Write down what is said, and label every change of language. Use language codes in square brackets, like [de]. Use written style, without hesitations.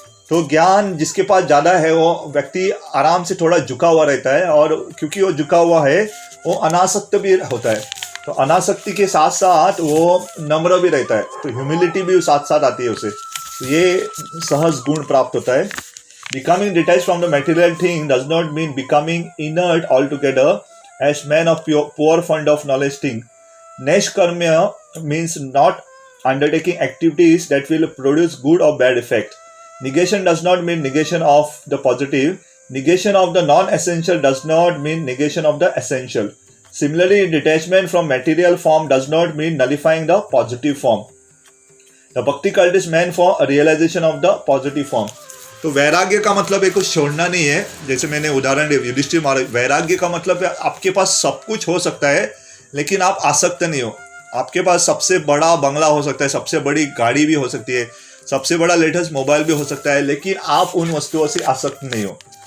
[hi] तो ज्ञान जिसके पास ज़्यादा है वो व्यक्ति आराम से थोड़ा झुका हुआ रहता है, और क्योंकि वो झुका हुआ है वो अनासक्त भी होता है। तो अनासक्ति के साथ साथ वो नम्र भी रहता है, तो ह्यूमिलिटी भी साथ साथ आती है उसे। तो ये सहज गुण प्राप्त होता है। [en] Becoming detached from the material thing does not mean becoming inert altogether, as men of poor fund of knowledge think. Neshkarmya means not undertaking activities that will produce good or bad effect. Negation does not mean negation of the positive. Negation of the non-essential does not mean negation of the essential. Similarly, detachment from material form does not mean nullifying the positive form. The bhakti cult is meant for a realization of the positive form. [hi] तो वैराग्य का मतलब है कुछ छोड़ना नहीं है। जैसे मैंने उदाहरण दिया युधिष्ठिर महाराज, वैराग्य का मतलब है आपके पास सब कुछ हो सकता है लेकिन आप आसक्त नहीं हो। आपके पास सबसे बड़ा बंगला हो सकता है, सबसे बड़ी गाड़ी भी हो सकती है, सबसे बड़ा लेटेस्ट मोबाइल भी हो सकता है, लेकिन आप उन वस्तुओं से आसक्त नहीं हो।